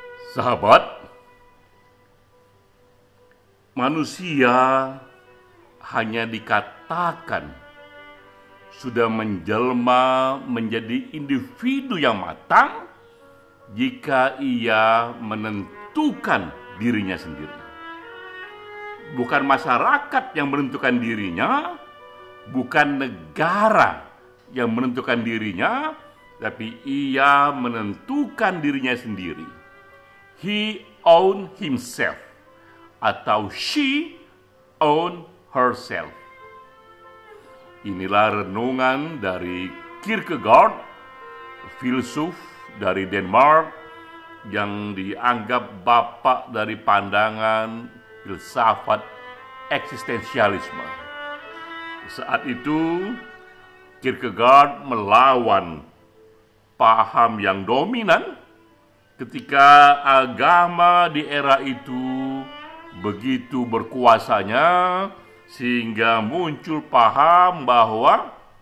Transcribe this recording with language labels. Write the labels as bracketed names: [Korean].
[Indonesian] Sahabat, manusia hanya dikatakan sudah menjelma menjadi individu yang matang jika ia menentukan dirinya sendiri. Bukan masyarakat yang menentukan dirinya, bukan negara yang menentukan dirinya, tapi ia menentukan dirinya sendiri. [English] He owned himself, atau she owned herself. [Indonesian] Inilah renungan dari Kierkegaard, filsuf dari Denmark yang dianggap bapak dari pandangan filsafat eksistensialisme. Saat itu Kierkegaard melawan paham yang dominan ketika agama di era itu begitu berkuasanya, sehingga muncul paham bahwa